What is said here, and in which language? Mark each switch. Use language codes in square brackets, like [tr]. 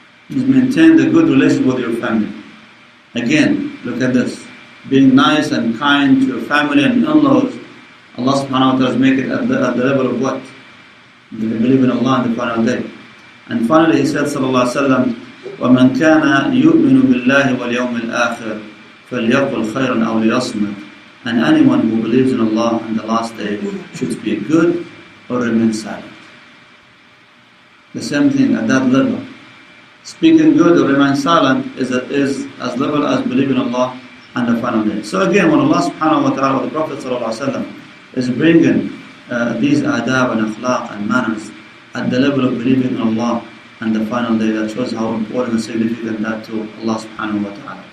[en] Maintain the good relationship with your family. Again, look at this. Being nice and kind to your family and in-laws, Allah subhanahu wa ta'ala make it at the level of what? They believe in Allah and the final day. And finally he said sallallahu alaihi wasallam, [ar] وَمَنْ كَانَ يُؤْمِنُ بِاللَّهِ وَالْيَوْمِ الْآخِرِ فَلْيَقُلْ خَيْرًا أَوْ لِيَصْمُتْ. [en] And anyone who believes in Allah and the last day should speak good or remain silent. The same thing at that level. Speaking good or remain silent is as level as believing in Allah and the final day. So again, when Allah subhanahu wa ta'ala, the Prophet sallallahu alaihi wasallam, is bringing these adab and akhlaq and manners at the level of believing in Allah and the final day, that shows how important and significant that to Allah subhanahu wa ta'ala.